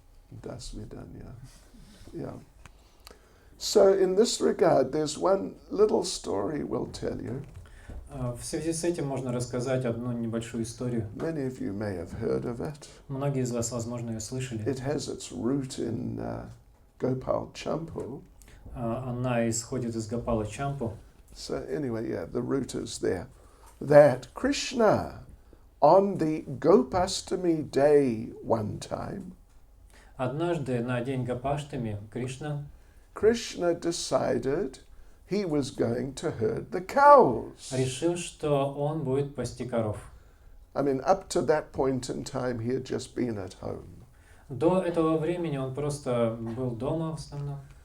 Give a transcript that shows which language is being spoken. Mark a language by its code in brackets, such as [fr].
[en] Das Vidanya. Yeah. So in this regard, there's one little story we'll tell you. [ru] В связи с этим можно рассказать одну небольшую историю. [en] Many of you may have heard of it. [ru] Многие из вас, возможно, ее слышали. [en] It has its root in Gopal Champu. [ru] Она исходит из Гопала Чампу. [en] So anyway, yeah, the root is there. That Krishna, on the Gopastami day one time, [ru] Однажды на день Гопаштами [en] Krishna decided he was going to herd the cows. [ru] решил, что он будет пасти коров. [en] I mean, up to that point in time, he had just been at home. [ru] До этого времени он просто был дома в основном.